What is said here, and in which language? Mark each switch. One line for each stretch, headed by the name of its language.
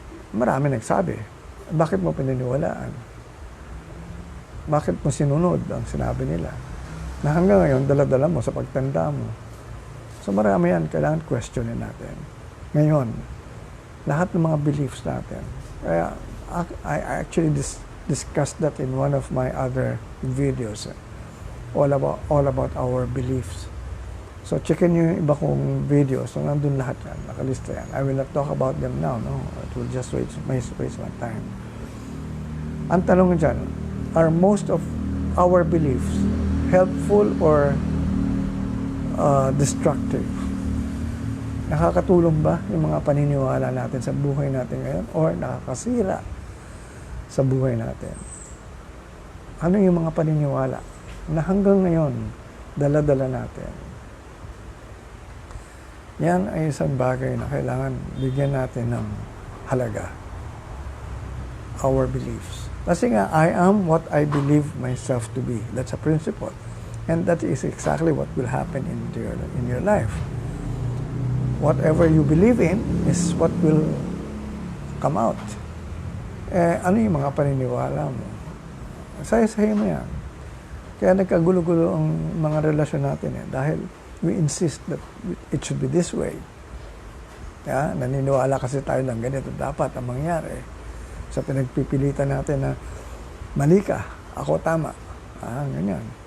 Filipino: Marami nagsabi. Bakit mo pinaniwalaan? Bakit mo sinunod ang sinabi nila? Na hanggang ngayon, dala-dala mo sa pagtanda mo. So marami yan, kailangan questionin natin. Ngayon, lahat ng mga beliefs natin.
English: Kaya, I actually discussed that in one of my other videos. All about our beliefs.
Filipino: So, checkin nyo yung iba kong videos. So, nandun lahat yan. Nakalista yan.
English: I will not talk about them now. No? It will just waste my time.
Filipino: Ang tanong dyan,
English: are most of our beliefs helpful or destructive?
Filipino: Nakakatulong ba yung mga paniniwala natin sa buhay natin ngayon? Or nakakasira sa buhay natin? Ano yung mga paniniwala na hanggang ngayon, dala-dala natin? Yan ay isang bagay na kailangan bigyan natin ng halaga.
English: Our beliefs.
Filipino: Kasi nga,
English: I am what I believe myself to be. That's a principle. And that is exactly what will happen in your life. Whatever you believe in is what will come out.
Filipino: Ano yung mga paniniwala mo? Saya-saya mo yan. Kaya nagkagulo-gulo ang mga relasyon natin dahil
English: we insist that it should be this way.
Filipino: Naniniwala kasi tayo ng ganito dapat ang mangyari. So pinagpipilitan natin na mali ka, ako tama. Ganyan.